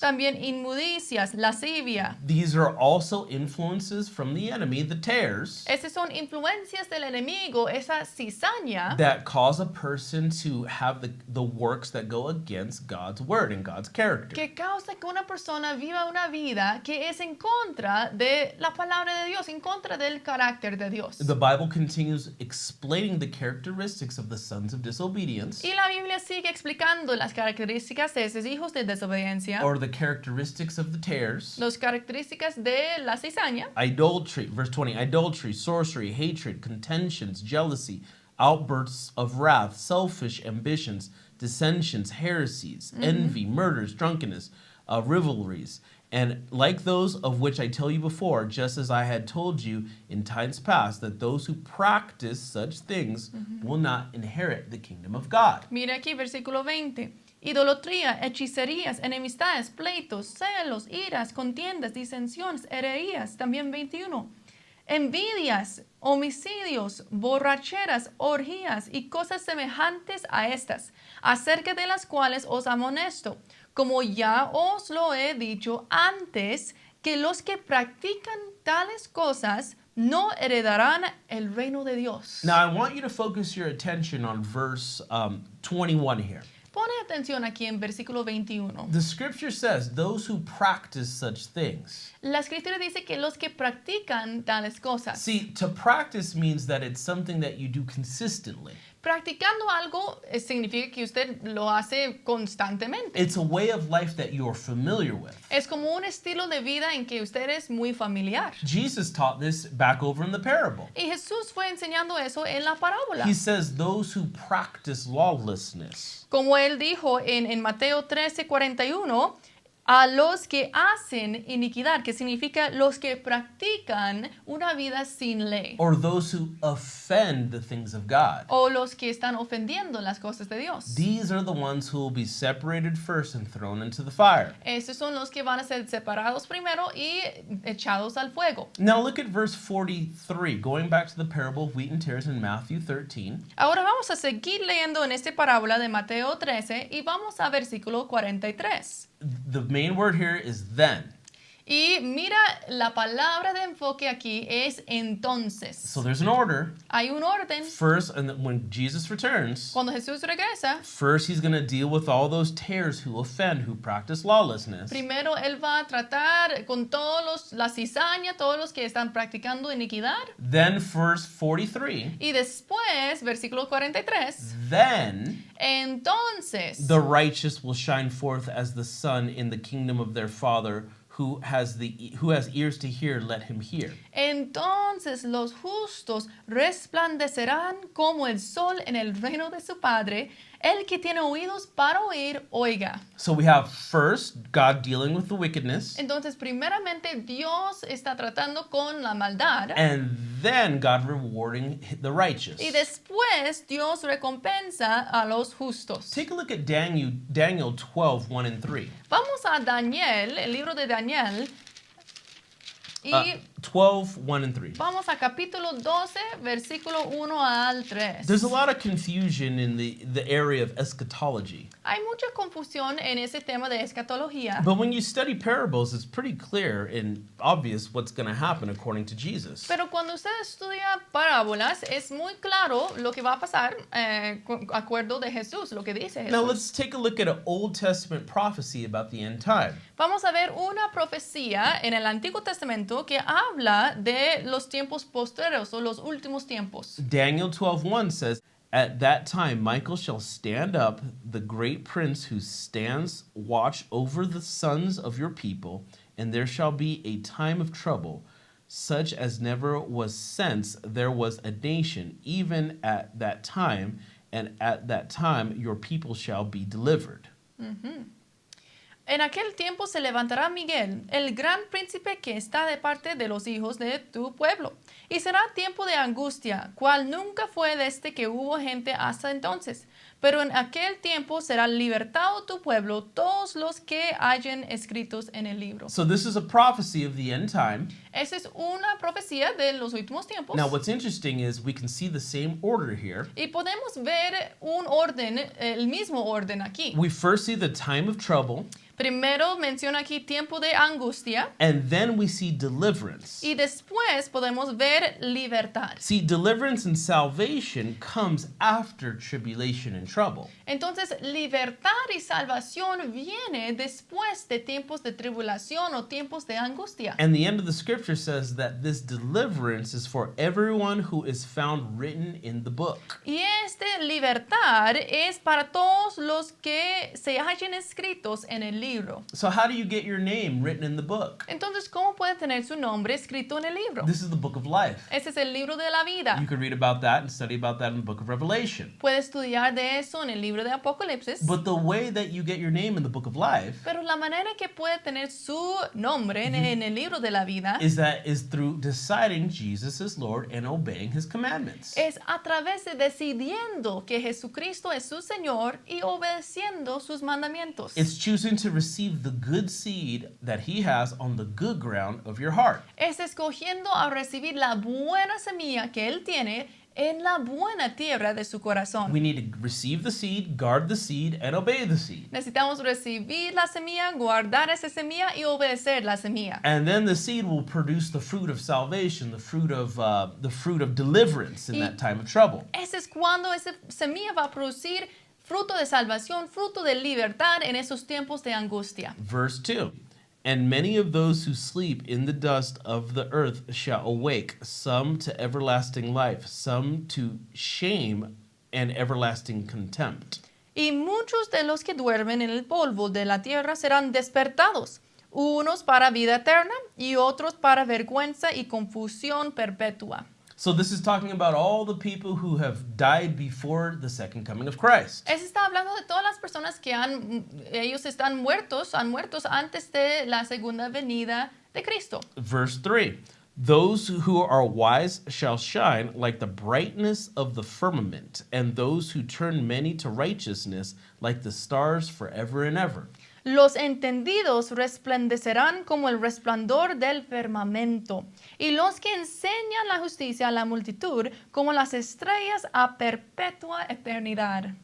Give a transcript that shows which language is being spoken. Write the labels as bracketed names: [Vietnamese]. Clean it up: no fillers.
[Spanish] También inmundicias, lascivia. [English] These are also influences from the enemy, the tares, [Spanish] Esas son influencias del enemigo, esa cizaña [English] that cause a person to have the works that go against God's word and God's character. [Spanish] que causa que una persona viva una vida que es en contra de la palabra de Dios, en contra del carácter de Dios. [English] The Bible continues explaining the characteristics of the sons of disobedience, [Spanish] Y la Biblia sigue explicando las características de esos hijos de desobediencia, [English] or the characteristics of the tares. [Spanish] las características de la cizaña. [English] Idolatry, verse 20, idolatry, sorcery, hatred, contentions, jealousy, outbursts of wrath, selfish ambitions, dissensions, heresies, envy, murders, drunkenness, rivalries, and like those of which I tell you before, just as I had told you in times past, that those who practice such things will not inherit the kingdom of God. [Spanish] Mira aquí, versículo 20. Idolatría, hechicerías, enemistades, pleitos, celos, iras, contiendas, disensiones, herejías. También 21. Envidias, homicidios, borracheras, orgías y cosas semejantes a estas, acerca de las cuales os amonesto, como ya os lo he dicho antes, que los que practican tales cosas no heredarán el reino de Dios. [English] Now, I want you to focus your attention on verse 21 here. [Spanish] Pone atención aquí en versículo 21. [English] The scripture says, those who practice such things. [Spanish] La escritura dice que los que practican tales cosas. [English] See, to practice means that it's something that you do consistently. [Spanish] Practicando algo significa que usted lo hace constantemente. [English] It's a way of life that you're familiar with. [Spanish] Es como un estilo de vida en que usted es muy familiar. [English] Jesus taught this back over in the parable. [Spanish] Y Jesús fue enseñando eso en la parábola. [English] He says, those who practice lawlessness. [Spanish] Como él dijo en Mateo 13:41, a los que hacen iniquidad, que significa los que practican una vida sin ley. [English] Or those who offend the things of God. [Spanish] O los que están ofendiendo las cosas de Dios. [English] These are the ones who will be separated first and thrown into the fire. [Spanish] Esos son los que van a ser separados primero y echados al fuego. [English] Now look at verse 43, going back to the parable of wheat and tares in Matthew 13. [Spanish] Ahora vamos a seguir leyendo en esta parábola de Mateo 13 y vamos a versículo 43. [English] The main word here is then. [Spanish] Y mira, la palabra de enfoque aquí es entonces. [English] So there's an order. [Spanish] Hay un orden. [English] First, and then when Jesus returns, [Spanish] Cuando Jesús regresa, [English] first he's going to deal with all those tares who offend, who practice lawlessness. [Spanish] primero él va a tratar con todos la cizaña, todos los que están practicando iniquidad. [English] Then verse 43, [Spanish] Y después, versículo 43, [English] then [Spanish] entonces [English] the righteous will shine forth as the sun in the kingdom of their Father. Who has ears to hear, let him hear. [Spanish] Entonces los justos resplandecerán como el sol en el reino de su Padre. El que tiene oídos para oír, oiga. [English] So we have first God dealing with the wickedness, [Spanish] Entonces, primeramente, Dios está tratando con la maldad. [English] and then God rewarding the righteous. [Spanish] Y después, Dios recompensa a los justos. [English] Take a look at Daniel 12, 1 and 3. [Spanish] Vamos a Daniel, el libro de Daniel. Y [English] 12, 1 and 3. [Spanish] vamos a capítulo 12, versículo 1 al 3. [English] There's a lot of confusion in the area of eschatology. [Spanish] Hay mucha confusión en ese tema de escatología. [English] But when you study parables, it's pretty clear and obvious what's going to happen according to Jesus. [Spanish] Pero cuando usted estudia parábolas, es muy claro lo que va a pasar con acuerdo de Jesús, lo que dice Jesús. [English] Now let's take a look at an Old Testament prophecy about the end time. [Spanish] Vamos a ver una profecía en el Antiguo Testamento que habla de los tiempos postreros o los últimos tiempos. [English] Daniel 12:1 says, At that time, Michael shall stand up, the great prince who stands watch over the sons of your people, and there shall be a time of trouble, such as never was since there was a nation, even at that time, and at that time your people shall be delivered. [Spanish] En aquel tiempo se levantará Miguel, el gran príncipe que está de parte de los hijos de tu pueblo. Y será tiempo de angustia, cual nunca fue desde que hubo gente hasta entonces. Pero en aquel tiempo será libertado tu pueblo, todos los que hayan escritos en el libro. [English] So this is a prophecy of the end time. [Spanish] Esa es una profecía de los últimos tiempos. [English] Now what's interesting is we can see the same order here. [Spanish] Y podemos ver un orden, el mismo orden aquí. [English] We first see the time of trouble, [Spanish] Primero menciona aquí tiempo de angustia [English] and then we see deliverance. [Spanish] y después podemos ver libertad. [English] See, deliverance and salvation comes after tribulation and trouble. [Spanish] Entonces, libertad y salvación viene después de tiempos de tribulación o tiempos de angustia. [English] And the end of the scripture says that this deliverance is for everyone who is found written in the book. [Spanish] Y esta libertad es para todos los que se hallen escritos en el libro. [English] So how do you get your name written in the book? [Spanish] Entonces, ¿cómo puede tener su nombre escrito en el libro? [English] This is the book of life. [Spanish] Ese es el libro de la vida. [English] You can read about that and study about that in the book of Revelation. [Spanish] Puede estudiar de eso en el libro de Apocalipsis. [English] But the way that you get your name in the book of life [Spanish] Pero la manera que puede tener su nombre en el libro de la vida [English] is through deciding Jesus is Lord and obeying his commandments. [Spanish] es a través de decidiendo que Jesucristo es su Señor y obedeciendo sus mandamientos. [English] It's choosing to receive the good seed that he has on the good ground of your heart. [Spanish] Es escogiendo a recibir la buena semilla que Él tiene en la buena tierra de su corazón. [English] We need to receive the seed, guard the seed, and obey the seed. [Spanish] Necesitamos recibir la semilla, guardar esa semilla y obedecer la semilla. [English] And then the seed will produce the fruit of salvation, the fruit of deliverance in that time of trouble. [Spanish] Ese es cuando esa semilla va a producir fruto de salvación, fruto de libertad en esos tiempos de angustia. [English] Verse 2. And many of those who sleep in the dust of the earth shall awake, some to everlasting life, some to shame and everlasting contempt. [Spanish] Y muchos de los que duermen en el polvo de la tierra serán despertados, unos para vida eterna y otros para vergüenza y confusión perpetua. [English] So this is talking about all the people who have died before the second coming of Christ. [Spanish] Eso está hablando de todas las personas que ellos están muertos, han muertos antes de la segunda venida de Cristo. [English] Verse 3. Those who are wise shall shine like the brightness of the firmament, and those who turn many to righteousness like the stars forever and ever. [Spanish] Los entendidos resplandecerán como el resplandor del firmamento, y los que enseñan la justicia a la multitud como las estrellas a perpetua eternidad.